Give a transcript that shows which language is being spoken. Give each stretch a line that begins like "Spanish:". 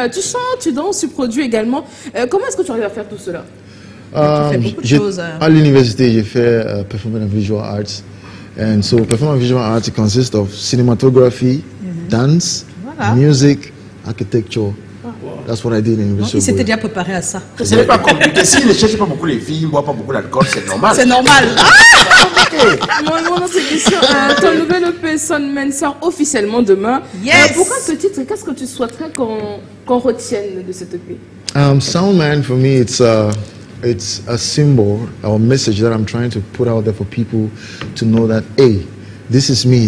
French: Tu chantes, tu danses, tu produis également. Comment est-ce que tu arrives à faire tout cela? À l'université, j'ai fait Performing and Visual Arts.
English: And so, Performing and Visual Arts consists of cinematography, dance, music, architecture. That's what I did in university.
French: Il s'était déjà préparé à ça. Ce n'est pas compliqué. S'il ne cherche pas beaucoup les filles, ne boit pas beaucoup d'alcool, c'est normal. C'est normal. Mon autre question, ton nouvel EP Soundman sort officiellement demain.
English: Yes.
French: Pourquoi ce titre? Qu'est-ce que tu souhaiterais qu'on retienne de cet EP?
English: Soundman, for me, it's a symbol or a message that I'm trying to put out there for people to know that, hey, this is me.